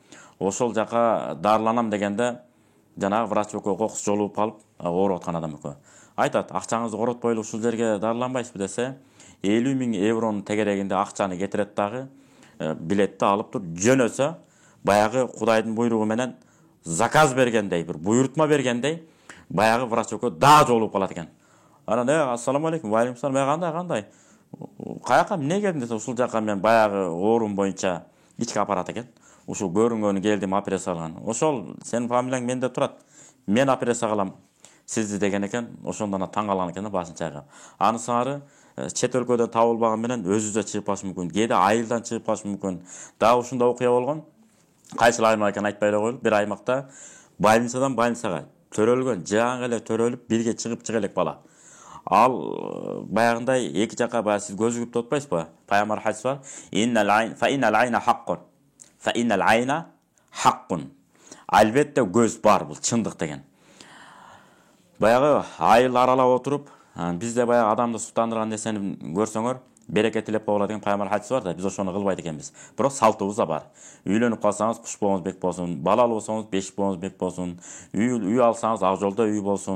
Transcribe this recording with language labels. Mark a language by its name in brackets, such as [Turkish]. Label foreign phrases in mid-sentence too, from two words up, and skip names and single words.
[Kyrgyz] Ошол жака дарыланам дегенде жанагы врач экөө кокус жолугуп калып, ооруп аткан адам экөө айтат: акчаңызды коротпойлу ушул жерге дарыланбайсызбы десе, 50 000 евронун тегерегинде акчаны кетирет дагы, билетти алып туруп жөнөсө, баягы Кудайдын буйругу менен заказ бергендей, бир буйрутма бергендей, баягы врач экөө да жолугуп калат экен. [Arabic] Анан السلام عليكم وعليكم السلام, [Kyrgyz] кандай? Каяка эмне келдиң десе, ушул жака мен баягы оорум боюнча ички аппарат экен. Ушул көрүнгөнү келдим, операция кылган. Ошол сенин фамилияң менде турат. Мен операция кылам сизди деген экен. Ошондон таң калган экен, башын чайкап. Анысыңары чет өлкөдөн табылбаган менен өзүбүздө чыгып калышы мүмкүн. Кээде айылдан чыгып калышы мүмкүн. Дагы ушундай окуя болгон. Кайсыл аймак экенин айтпай эле коелу. Бир аймакта больницадан больницага төрөлгөн, жааңа эле төрөлүп, бирге чыгып чыга элек бала. Ал баягындай эки жака баягы сиз көзү күп тотпайсызбы? Пайгамбар хадис бар. [Arabic] إن العين حق. فإن العين حق. [Kyrgyz] Албетте көз бар, бул чындык деген. Баягы айыл аралап отуруп, бизде баягы адамды суктандырган нерсени көрсөңөр, береке тилеп койгула деген пайгамбар хадис бар да, биз ошону кылбайт экенбиз. Бирок салтыбыз да бар. Үйлөнүп калсаңыз куш боңуз бек болсун, балалуу болсоңуз бешик боңуз бек болсун, үй алсаңыз ак жолдо үй болсун.